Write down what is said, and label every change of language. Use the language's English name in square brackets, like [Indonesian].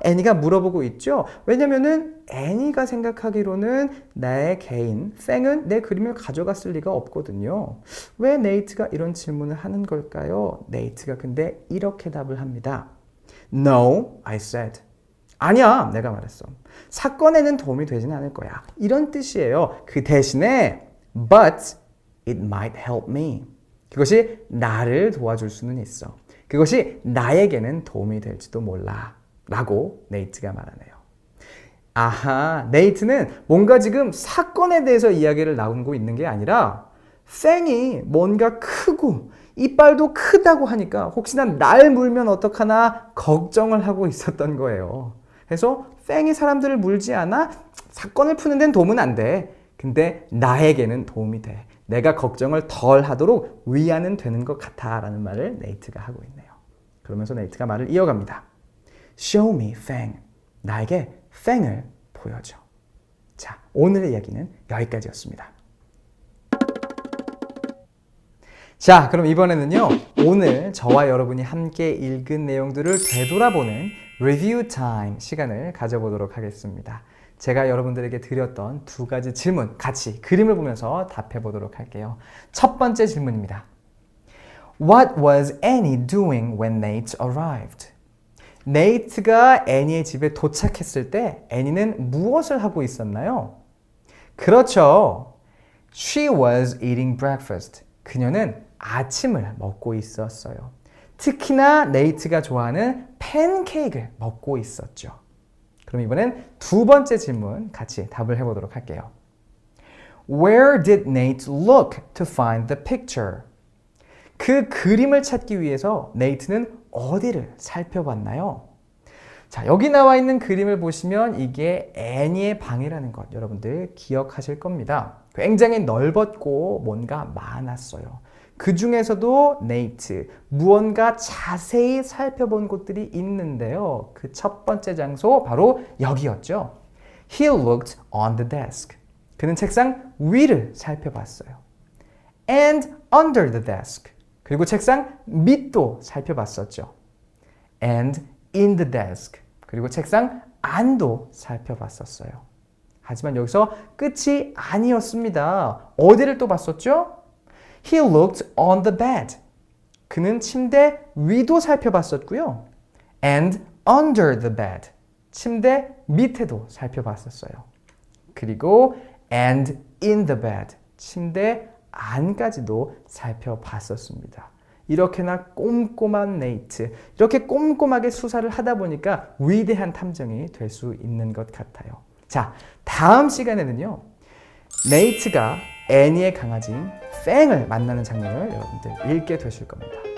[Korean] 애니가 물어보고 있죠. 왜냐면은 애니가 생각하기로는 나의 개인 팽은 내 그림을 가져갔을 리가 없거든요. 왜 네이트가 이런 질문을 하는 걸까요? 네이트가 근데 이렇게 답을 합니다. [English] No, I said. [Korean] 아니야, 내가 말했어. 사건에는 도움이 되진 않을 거야. 이런 뜻이에요. 그 대신에 [English] but it might help me. [Korean] 그것이 나를 도와줄 수는 있어. 그것이 나에게는 도움이 될지도 몰라. 라고 네이트가 말하네요. 아하, 네이트는 뭔가 지금 사건에 대해서 이야기를 나누고 있는 게 아니라 팽이 뭔가 크고 이빨도 크다고 하니까 혹시나 날 물면 어떡하나 걱정을 하고 있었던 거예요. 그래서 팽이 사람들을 물지 않아? 사건을 푸는 데는 도움은 안 돼. 근데 나에게는 도움이 돼. 내가 걱정을 덜 하도록 위안은 되는 것 같아 라는 말을 네이트가 하고 있네요. 그러면서 네이트가 말을 이어갑니다. [English] Show me Fang. [Korean] 나에게 팽을 보여줘. 자, 오늘의 이야기는 여기까지였습니다. 자, 그럼 이번에는요, 오늘 저와 여러분이 함께 읽은 내용들을 되돌아보는 리뷰 타임 시간을 가져보도록 하겠습니다. 제가 여러분들에게 드렸던 두 가지 질문 같이 그림을 보면서 답해 보도록 할게요. 첫 번째 질문입니다. [English] What was Annie doing when Nate arrived? [Korean] 네이트가 애니의 집에 도착했을 때 애니는 무엇을 하고 있었나요? 그렇죠. [English] She was eating breakfast. [Korean] 그녀는 아침을 먹고 있었어요. 특히나 네이트가 좋아하는 팬케이크를 먹고 있었죠. 그럼 이번엔 두 번째 질문 같이 답을 해보도록 할게요. [English] Where did Nate look to find the picture? [Korean] 그 그림을 찾기 위해서 네이트는 어디를 살펴봤나요? 자, 여기 나와 있는 그림을 보시면 이게 애니의 방이라는 것 여러분들 기억하실 겁니다. 굉장히 넓었고 뭔가 많았어요. 그 중에서도 네이트 무언가 자세히 살펴본 곳들이 있는데요. 그 첫 번째 장소 바로 여기였죠. [English] He looked on the desk. [Korean] 그는 책상 위를 살펴봤어요. [English] And under the desk. [Korean] 그리고 책상 밑도 살펴봤었죠. [English] And in the desk. [Korean] 그리고 책상 안도 살펴봤었어요. 하지만 여기서 끝이 아니었습니다. 어디를 또 봤었죠? [English] He looked on the bed. [Korean] 그는 침대 위도 살펴봤었고요. [English] and under the bed. [Korean] 침대 밑에도 살펴봤었어요. 그리고 [English] and in the bed. [Korean] 침대 안까지도 살펴봤었습니다. 이렇게나 꼼꼼한 네이트, 이렇게 꼼꼼하게 수사를 하다 보니까 위대한 탐정이 될 수 있는 것 같아요. 자, 다음 시간에는요. 네이트가 애니의 강아지인 팽을 만나는 장면을 여러분들 읽게 되실 겁니다.